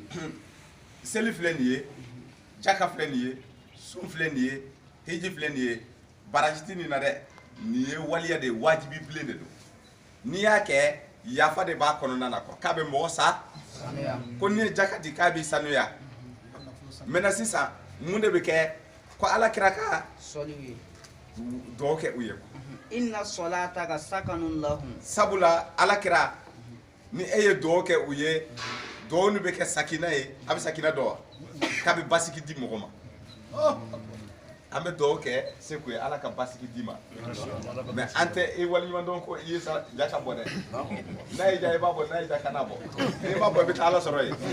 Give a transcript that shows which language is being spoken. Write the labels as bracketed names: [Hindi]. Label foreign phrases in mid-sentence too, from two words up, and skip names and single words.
[Bambara] seli filɛ nin ye jaka filɛ nin ye sun filɛ nin ye hiji filɛ nin ye baraji tɛ nin na dɛ nin ye waliya de ye wajibi bilen de don n'i y'a kɛ yafa de b'a kɔnɔna na k'a bɛ mɔgɔ sa ko n'i ye jaka di k'a b'i sanuya maintenant sisan mun de bɛ kɛ ko Ala kira ka dugawu kɛ u ye [Arabic] إن صلاتك سكن لهم [Bambara] sabula Ala kira ni e ye dugawu kɛ u ye dugawu ni bɛ kɛ sakina ye a bɛ sakina dɔn wa k'a bɛ basigi di mɔgɔ ma an bɛ dugawu kɛ Seku ye Ala ka basigi d'i ma mais an tɛ e waliɲuman dɔn ko i ye jaka bɔ dɛ n'a y'i diya i b'a bɔ n'a y'i diya kana bɔ n'i m'a bɔ i bɛ taa Ala sɔrɔ yen